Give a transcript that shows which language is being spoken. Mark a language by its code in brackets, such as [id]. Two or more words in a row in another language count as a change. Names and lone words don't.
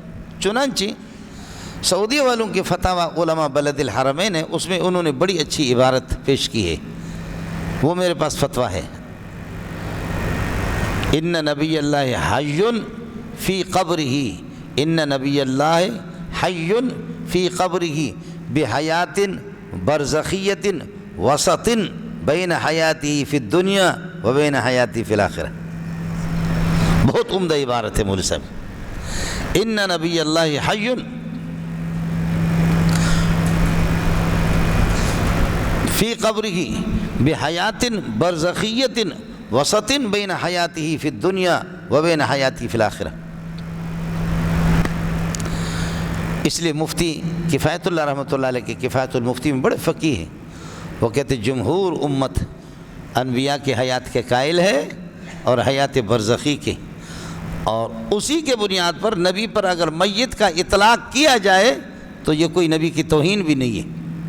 [ur] چنانچہ سعودی والوں کے فتاوی علماء بلد الحرمین ہے، اس میں انہوں نے بڑی اچھی عبارت پیش کی ہے، وہ میرے پاس فتویٰ ہے۔ [ar] ان نبی اللہ حی فی قبرہ، ان نبی اللہ حی فی قبرہ بحیات برزخیت وسط بین حیاتی فی الدنیا و بین حیاتی فی الآخرہ۔ [ur] بہت عمدہ عبارت ہے مولوی صاحب۔ [ar] ان نبی اللہ حی فی قبرہ بحیات برزخیت وسط بین حیاتی فی الدنیا و بین حیاتی فی الآخرہ۔ [ur] اس لیے مفتی کفایت اللہ [ar] رحمۃ اللہ علیہ [ur] کے کفایت المفتی میں بڑے فقیہ ہیں، وہ کہتے جمہور امت انبیاء کے حیات کے قائل ہے اور حیات برزخی کے، اور اسی کے بنیاد پر نبی پر اگر میت کا اطلاق کیا جائے تو یہ کوئی نبی کی توہین بھی نہیں ہے۔